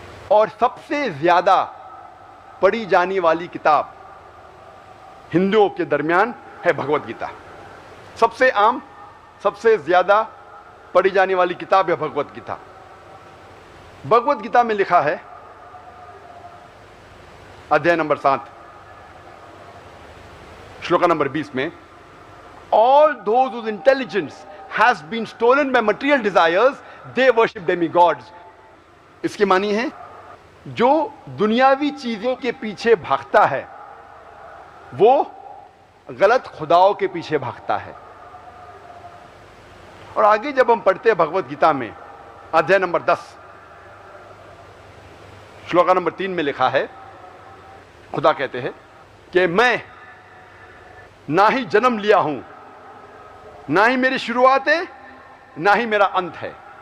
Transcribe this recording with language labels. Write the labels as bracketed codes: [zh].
[hi] और सबसे ज्यादा पढ़ी जाने वाली किताब हिंदुओं के दरमियान है भगवत गीता। सबसे आम, सबसे ज्यादा पढ़ी जाने वाली किताब है भगवत गीता। भगवत गीता में लिखा है अध्याय नंबर 7 श्लोका नंबर 20 में, [en] all those whose intelligence has been stolen by material desires, they worship demigods। [hi] इसकी मानी है जो दुनियावी चीजों के पीछे भागता है वो गलत खुदाओं के पीछे भागता है। और आगे जब हम पढ़ते हैं भगवत गीता में अध्याय नंबर 10 श्लोका नंबर 3 में लिखा है, खुदा कहते हैं कि मैं ना ही जन्म लिया हूं, ना ही मेरी शुरुआत है, ना ही मेरा अंत है।